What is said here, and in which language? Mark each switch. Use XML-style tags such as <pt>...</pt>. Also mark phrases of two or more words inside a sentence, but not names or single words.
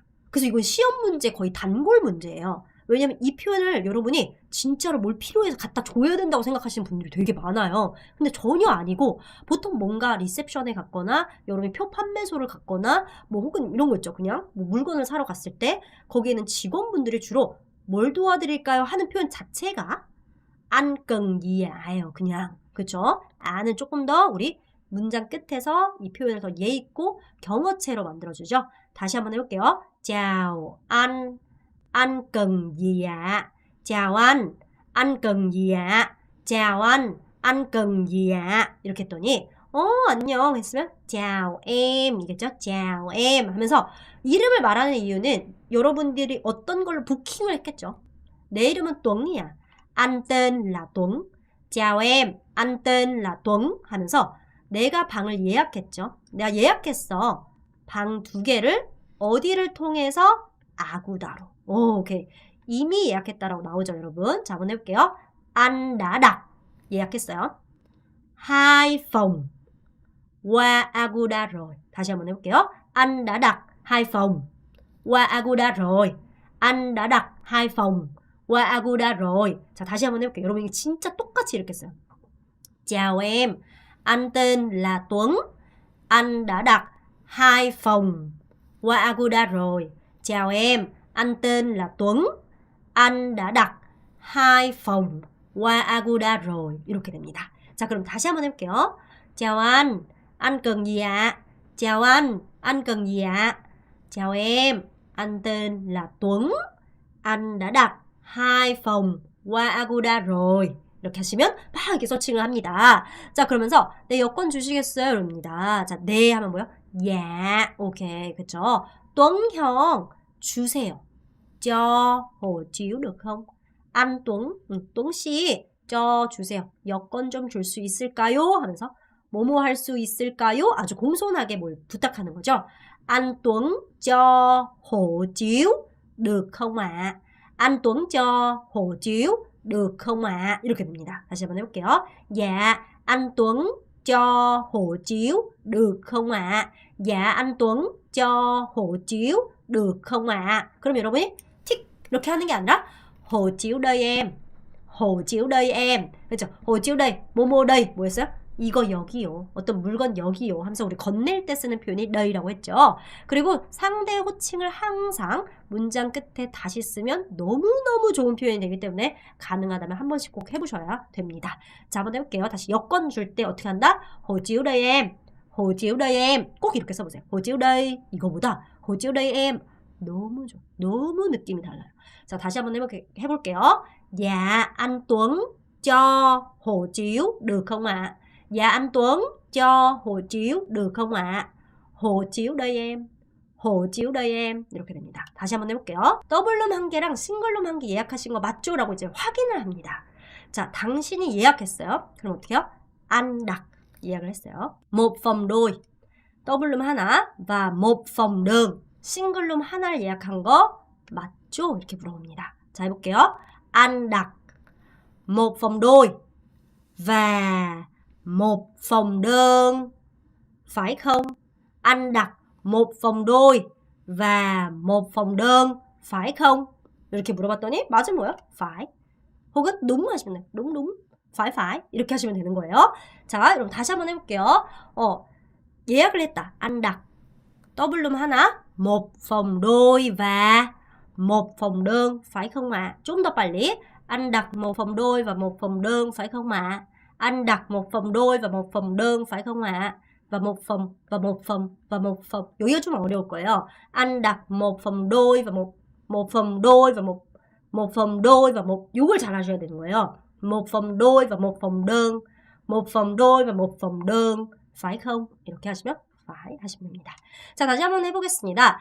<ko>그래서 이건 시험 문제 거의 단골 문제예요. 왜냐면 이 표현을 여러분이 진짜로 뭘 필요해서 갖다 줘야 된다고 생각하시는 분들이 되게 많아요. 근데 전혀 아니고 보통 뭔가 리셉션에 갔거나 여러분이 표 판매소를 갔거나 뭐 혹은 이런 거 있죠. 그냥 뭐 물건을 사러 갔을 때 거기에는 직원분들이 주로 뭘 도와드릴까요? 하는 표현 자체가</ko> <vi>anh cần gì</vi> <ko>예요. 그냥. 그쵸? 안은 조금 더 우리 문장 끝에서 이 표현을 더 예 있고 경어체로 만들어주죠. 다시 한번 해볼게요.</ko> <vi>chào anh cần gì ạ? chào anh cần gì ạ? chào anh cần gì ạ?</vi> <ko>이렇게 했더니 안녕 했으면</ko> <vi>chào em</vi> <ko>이겠죠?</ko> <vi>chào em</vi> <ko>하면서 이름을 말하는 이유는 여러분들이 어떤 걸로 부킹을 했겠죠? 내 이름은 뚱이야.</ko> <vi>Anh tên là Tuấn. chào em, anh tên là Tuấn</vi> <ko>하면서 내가 방을 예약했죠. 내가 예약했어. 방 2개를 어디를 통해서? 아구다로. 오케이. 이미 예약했다라고 나오죠, 여러분. 자, 한번 해볼게요.</ko> <vi>Anh đã đặt 예약했어요. 2 phòng qua Agoda rồi.</vi> <ko>다시 한번 해볼게요.</ko> <vi>Anh đã đặt 2 phòng qua Agoda rồi. Anh đã đặt 2 phòng qua Agoda rồi.</vi> <ko>자, 다시 한번 해볼게요. 여러분 이게 진짜 똑같이 이렇게 써요.</ko> <vi>Chào em, anh tên là Tuấn. Anh đã đặt 2 phòng qua Agoda rồi. Chào em, anh tên là Tuấn. Anh đã đặt 2 phòng qua Agoda rồi.</vi> <ko>이렇게 됩니다. 자, 그럼 다시 한번 해볼게요.</ko> <vi>Chào anh cần gì ạ? Chào anh cần gì ạ? Chào em, anh tên là Tuấn. Anh đã đặt 2 phòng qua Agoda rồi.</vi> <ko>이렇게 하시면 막 이렇게 서칭을 합니다. 자, 그러면서 네, 여권 주시겠어요? 이럽니다. 자, 네 하면 뭐요? 야, 오케이, 그쵸? Tuấn 형 주세요.</ko> <vi>cho hộ chiếu được không?</vi> <ko>Anh Tuấn, Tuấn 씨, cho 주세요. 여권 좀 줄 수 있을까요? 하면서 뭐뭐 할 수 있을까요? 아주 공손하게 뭘 부탁하는 거죠.</ko> <vi>Anh Tuấn cho hộ chiếu được không ạ? Anh Tuấn cho hộ chiếu được không ạ?</vi> <ko>이렇게 됩니다. 다시 한번 해볼게요.</ko> <vi>Dạ, anh Tuấn cho hộ chiếu được không ạ? Dạ, anh Tuấn cho hộ chiếu được không ạ?</vi> <ko>그럼 여러분이 틱 이렇게 하는 게 아니라</ko> <vi>hộ chiếu đây em, hộ chiếu đây em,</vi> <ko>그렇죠?</ko> <vi>hộ chiếu đây,</vi> <ko>뭐뭐 đây, 뭐였어요? 이거 여기요. 어떤 물건 여기요. 하면서 우리 건넬 때 쓰는 표현이 너희라고 했죠. 그리고 상대 호칭을 항상 문장 끝에 다시 쓰면 너무너무 좋은 표현이 되기 때문에 가능하다면 한 번씩 꼭 해보셔야 됩니다. 자, 한번 해볼게요. 다시 여권 줄 때 어떻게 한다?</ko> <vi>hộ chiếu đây em, hộ chiếu đây em.</vi> <ko>꼭 이렇게 써보세요.</ko> <vi>hộ chiếu đây 이거보다 hộ chiếu đây em</vi> <ko>너무 좋아. 너무 느낌이 달라요. 자, 다시 한번 해볼게요.</ko> <vi>Dạ, anh Tuấn cho hộ chiếu được không ạ? Dạ, anh Tuấn cho hộ chiếu được không ạ? hộ chiếu đây em, hộ chiếu đây em.</vi> <ko>이렇게 됩니다. 다시 한번 해볼게요. 더블룸 1개랑 싱글룸 1개 예약하신 거 맞죠? 라고 이제 확인을 합니다. 자, 당신이 예약했어요. 그럼 어떻게 해요?</ko> <vi>Anh đặt</vi> <ko>예약을 했어요.</ko> <vi>một phòng đôi,</vi> <ko>더블룸 하나</ko> <vi>và một phòng đơn,</vi> <ko>싱글룸 하나를 예약한 거 맞죠? 이렇게 물어봅니다. 자, 해볼게요.</ko> <vi>Anh đặt một phòng đôi và một phòng đơn, phải không? Anh đặt một phòng đôi và một phòng đơn, phải không?</vi> <ko>이렇게 물어봤더니 맞은 뭐예요? phải. 혹은 đúng 하시면 돼요.</ko> <vi>đúng. phải.</vi> <ko>이렇게 하시면 되는 거예요. 자, 여러분 다시 한번 해볼게요. 예약을 했다.</ko> <vi>Anh đặt</vi> <ko>더블룸 하나,</ko> <vi>một phòng đôi và một phòng đơn, phải không ạ? Chúng ta 빨리. Anh đặt một phòng đôi và một phòng đơn, phải không ạ? Anh đặt một phòng đôi và một phòng đơn, phải không ạ? và một phòng và một phòng và một phòng.</vi> <ko>여기가 좀 어려울 거예요.</ko> <vi>Anh đặt một phòng đôi và một phòng đôi và một phòng đôi và một</vi> <ko>이걸 잘 하셔야 되는 거예요.</ko> <vi>một phòng đôi và một phòng đơn, một phòng đôi và một phòng đơn, phải không?</vi> <ko>이렇게 하시면 phải 하시면 됩니다. 자, 다시 한번 해보겠습니다.</ko>